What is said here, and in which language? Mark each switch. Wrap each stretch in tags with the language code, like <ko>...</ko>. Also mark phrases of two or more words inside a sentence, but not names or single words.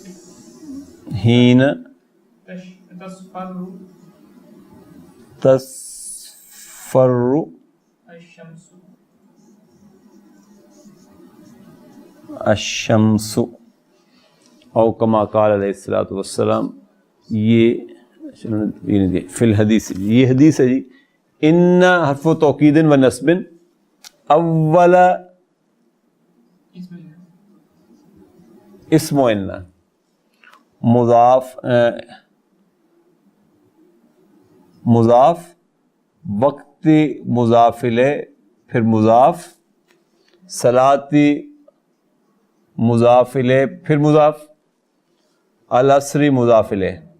<ar>حين تصفر الشمس، الشمس او کما قال علیہ الصلوۃ والسلام.</ar> <ur>یہ</ur> <ar>فی الحدیث،</ar> <ur>یہ حدیث ہے جی. ان حرف توکید و نصب، اول اسم و ان، مضاف مضاف وقت مضاف الیہ، پھر مضاف صلاتی مضاف الیہ، پھر مضاف العصری مضاف الیہ.</ur>